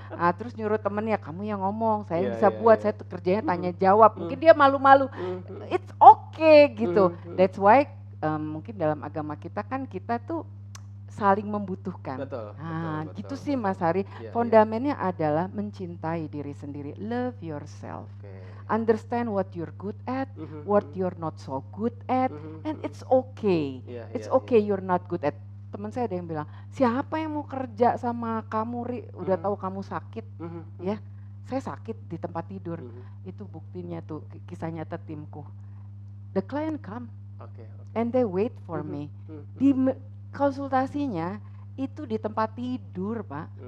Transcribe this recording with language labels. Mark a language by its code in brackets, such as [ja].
[id] Terus nyuruh temennya, kamu yang ngomong, saya bisa buat, saya tuh kerjanya tanya jawab. Mungkin dia malu-malu. [en] It's okay [id] gitu. [en] That's why [id] mungkin dalam agama kita kan kita tuh saling membutuhkan. Betul. Gitu sih Mas Hari. Fondamennya adalah mencintai diri sendiri. [en] Love yourself. Understand what you're good at, what you're not so good at, and it's okay. It's okay you're not good at. [id] Teman saya ada yang bilang, siapa yang mau kerja sama kamu Ri? Udah tahu kamu sakit, ya. Saya sakit di tempat tidur. Itu buktinya tuh, kisah nyata timku. [en] The client come, and they wait for me. [id] Di konsultasinya itu di tempat tidur, Pak.